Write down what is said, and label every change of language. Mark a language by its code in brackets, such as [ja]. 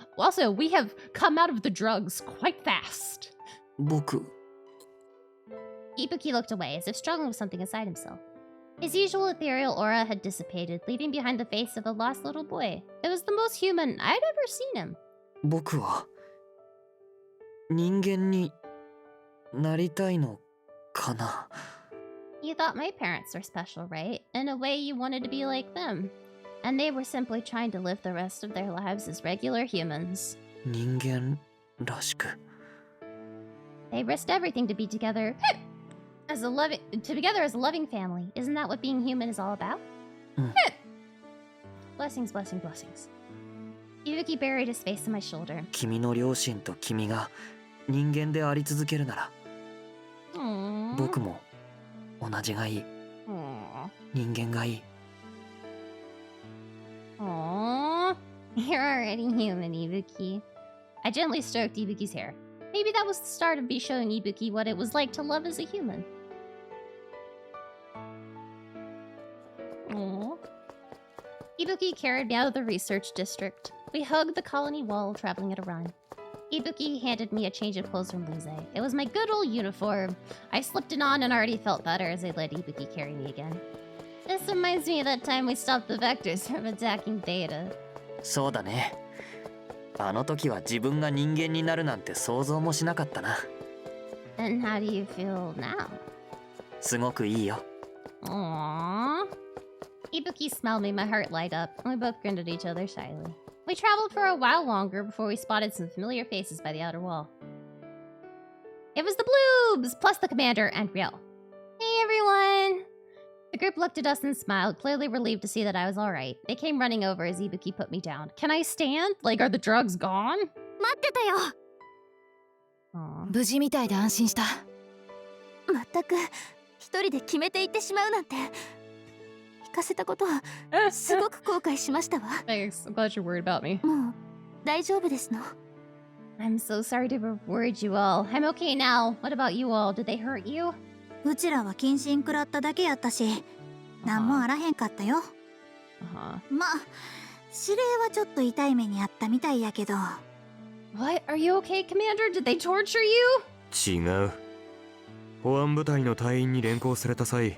[en] Also, we have come out of the drugs quite fast. [ja] 僕... [en] Ibuki looked away, as if struggling with something inside himself. His usual ethereal aura had dissipated, leaving behind the face of a lost little boy. It was the most human I'd ever seen him. [ja] 僕は人間になりたいのかな。 [en] You thought my parents were special, right? In a way, you wanted to be like them. And they were simply trying to live the rest of their lives as regular humans. [ja] 人間らしく。 [en] They risked everything to be together as a loving family. Isn't that what being human is all about? Blessings, blessings, blessings. Ibuki buried his face in my shoulder. [ja] 君の両親と君が人間であり続けるなら、僕も同じがいい。人間がいい。 [en] Aww, you're already human, Ibuki. I gently stroked Ibuki's hair. Maybe that was the start of me showing Ibuki what it was like to love as a human. Aww. Ibuki carried me out of the research district. We hugged the colony wall, traveling at a run. Ibuki handed me a change of clothes from Luze. It was my good old uniform. I slipped it on and already felt better as I let Ibuki carry me again. This reminds me of that time we stopped the Vectors from attacking Data. [ja] そうだね。あの時は自分が人間になるなんて想像もしなかったな。 [en] And how do you feel now? [ja] すごくいいよ。 Aww. [en] Ibuki's smile made my heart light up, and we both grinned at each other shyly. We traveled for a while longer before we spotted some familiar faces by the outer wall. It was the Bloobs, plus the commander and Riel. Hey everyone! The group looked at us and smiled, clearly relieved to see that I was alright. They came running over as Ibuki put me down. Can I stand? Like, are the drugs gone? [ja] 待ってたよ。 Aw. 無事みたいで安心した。まったく一人で決めていってしまうなんて。聞かせたことはすごく後悔しましたわ。 [en] Thanks. I'm glad you're worried about me. [ja] もう大丈夫ですの。 [en] I'm so sorry to have worried you all. I'm okay now. What about you all? Did they hurt you? [ja] うちらは謹慎食らっただけやったし、なんもあらへんかったよ。まあ、指令はちょっと痛い目にあったみたいやけど。 [en] What? Are you okay, Commander? Did they torture you? [ja] 違う。保安部隊の隊員に連行された際、